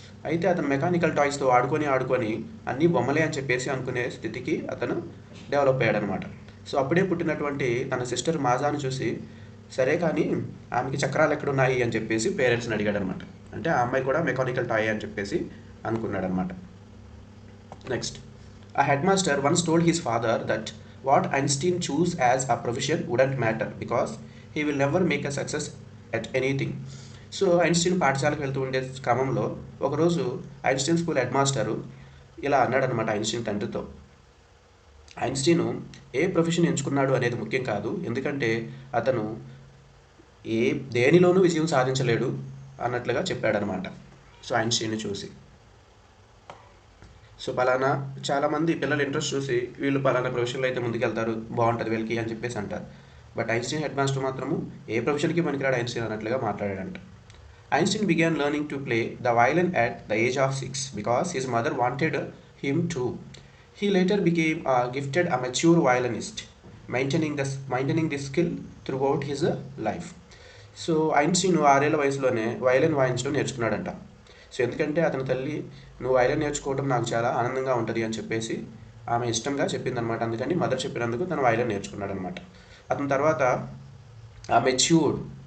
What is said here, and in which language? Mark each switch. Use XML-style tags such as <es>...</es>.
<te>అయితే అతను మెకానికల్ టాయ్స్తో ఆడుకొని అన్నీ బొమ్మలే అని చెప్పేసి అనుకునే స్థితికి అతను డెవలప్ అయ్యాడనమాట. సో అప్పుడే పుట్టినటువంటి తన సిస్టర్ మాజాను చూసి, సరే కానీ ఆమెకి చక్రాలు ఎక్కడున్నాయి అని చెప్పేసి పేరెంట్స్ని అడిగాడనమాట. అంటే ఆ అమ్మాయి కూడా మెకానికల్ టాయ్ అని చెప్పేసి అనుకున్నాడనమాట.</te> <en>Next. A headmaster once told his father that what Einstein chose as a profession wouldn't matter because he will never make a success at anything.</en> <te>So Einstein పాఠశాలకు వెళ్తూ ఉండే క్రమంలో ఒకరోజు ఐన్స్టీన్ స్కూల్ హెడ్ మాస్టరు ఇలా అన్నాడనమాట Einstein తండ్రితో, Einstein ఏ profession ఎంచుకున్నాడు అనేది ముఖ్యం కాదు, ఎందుకంటే అతను దేనిలోనూ విజయం సాధించలేడు అన్నట్లుగా చెప్పాడనమాట. సో ఐన్స్టీన్ని చూసి, సో పలానా చాలామంది పిల్లల ఇంట్రెస్ట్ చూసి వీళ్ళు పలానా ప్రొఫెషన్లో అయితే ముందుకెళ్తారు, బాగుంటుంది వీళ్ళకి అని చెప్పేసి అంటారు. బట్ ఐన్స్టీన్ హెడ్ మాస్టర్ మాత్రము ఏ ప్రొఫెషన్కి పనికిరాడు ఐన్స్టీన్ అన్నట్లుగా మాట్లాడాడంట.</te> <en>Einstein began learning to play the violin at the age of 6 because his mother wanted him to. He later became a gifted amateur violinist, maintaining this skill throughout his life.</en> <te>So Einstein 6 ఏళ్ల వయసులోనే violin వాయించడం నేర్చుకున్నాడంట. So ఎందుకంటే అతని తల్లి, నువ్వు violin నేర్చుకోవడం నాకు చాలా ఆనందంగా ఉంటుంది అని చెప్పేసి ఆమె ఇష్టంగా చెప్పిందనమాట. అందుకని మదర్ చెప్పినందుకు తను వైలిన్ నేర్చుకున్నాడు అనమాట. అతని తర్వాత ఆ మెచ్యూర్డ్.</te>